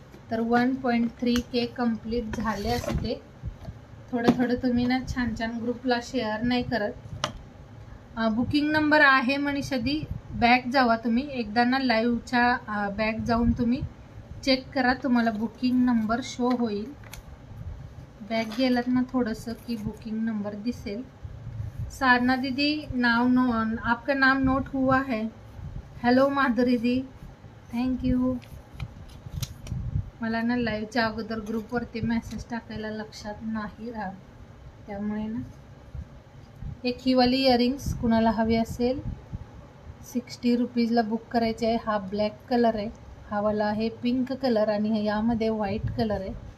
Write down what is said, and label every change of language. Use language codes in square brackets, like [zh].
[mr] तर 1.3K complete झाले असते. थोडं तुम्ही ना छान छान ग्रुपला शेअर नाही करत. बुकिंग नंबर आहे मनीषादी. बॅक जावा तुम्ही एकदा ना, लाईव्हच्या बॅक जाऊन तुम्ही चेक करा, तुम्हाला बुकिंग नंबर शो होईल. बॅक गेलात ना थोडंसं की बुकिंग नंबर दिसेल. [hi] साधना दीदी आपका नाम नोट हुआ है. [en] Hello Madhuri di, thank you. [mr] मला ना लाईव्हच्या अगोदर ग्रुपवरती मेसेज टाकायला लक्षात नाही राहत, त्यामुळे ना. एक ही वाली इयरिंग्स कुणाला हवी असेल 60 रुपीजला बुक करायचे आहे. हा ब्लॅक कलर आहे, हा वाला आहे पिंक कलर आणि यामध्ये व्हाईट कलर आहे.